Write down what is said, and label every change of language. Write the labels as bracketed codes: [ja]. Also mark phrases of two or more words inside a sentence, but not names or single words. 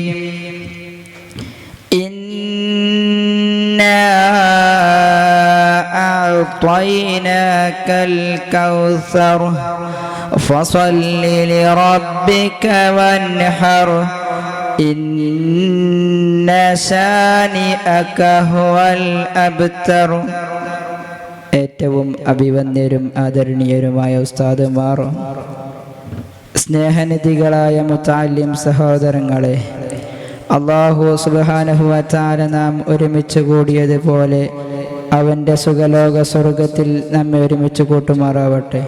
[ar] إنا أعطيناك الكوثر فصل لربك وانحر إن شانئك هو الأبتر. [ml] ഏറ്റവും അഭിവന്യരും ആദരണീയരുമായ ഉസ്താദുമാർ, സ്നേഹനിധികളായ മുതഅല്ലിം സഹോദരങ്ങളെ, അല്ലാഹു [ar] سبحانه و تعالى [ml] നാം ഒരുമിച്ച് കൂടിയതുപോലെ അവൻ്റെ സുഖലോക സ്വർഗത്തിൽ നമ്മെ ഒരുമിച്ച് കൂട്ടുമാറാവട്ടെ.